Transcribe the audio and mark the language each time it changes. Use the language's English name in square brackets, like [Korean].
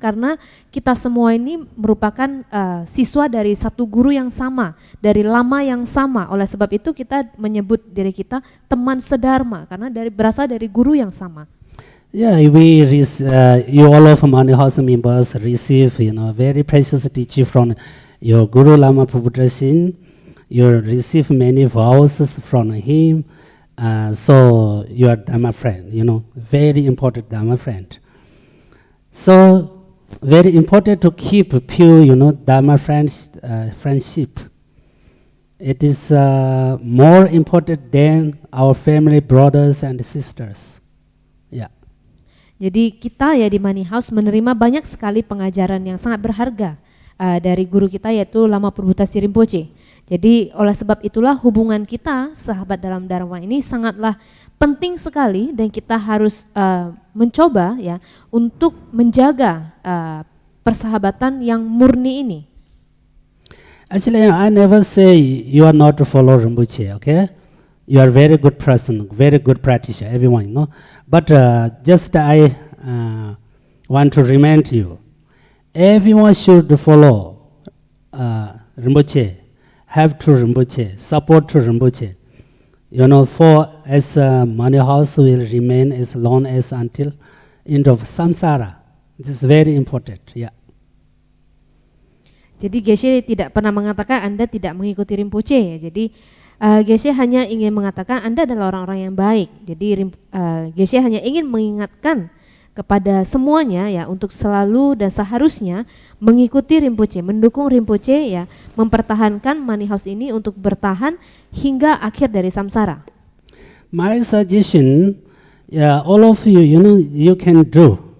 [Indonesian] Karena kita semua ini merupakan siswa dari satu guru yang sama, dari lama yang sama. Oleh sebab itu kita menyebut diri kita teman sedharma karena berasal dari guru yang sama. [English] Yeah, you all of money house members receive very precious teaching from your Guru Lama Prabhupada. You receive many vows from him. So you are Dharma friend, very important Dharma friend. So very important to keep pure, Dharma friendship. It is more important than our family brothers and sisters. Yeah. [Indonesian] Jadi kita ya di money house menerima banyak sekali pengajaran yang sangat berharga dari guru kita yaitu Lama Prabhupada Rinpoche. Jadi oleh sebab itulah hubungan kita sahabat dalam Dharma ini sangatlah penting sekali dan kita harus mencoba ya untuk menjaga persahabatan yang murni ini. [English] Actually, I never say you are not to follow Rinpoche, okay? You are very good person, very good practitioner, everyone, you know. But just I want to remind you, everyone should follow Rinpoche, have to Rinpoche, support to Rinpoche. You know, for as money house will remain as long as until end of samsara. This is very important, yeah. [Indonesian] Jadi Geshe tidak pernah mengatakan Anda tidak mengikuti Rinpoche ya. Jadi Geshe hanya ingin mengatakan Anda adalah orang-orang yang baik. Jadi Geshe hanya ingin mengingatkan kepada semuanya ya untuk selalu dan seharusnya mengikuti Rinpoche, mendukung Rinpoche ya, mempertahankan money house ini untuk bertahan hingga akhir dari samsara. [English] My suggestion, yeah, all of you, you know, you can do.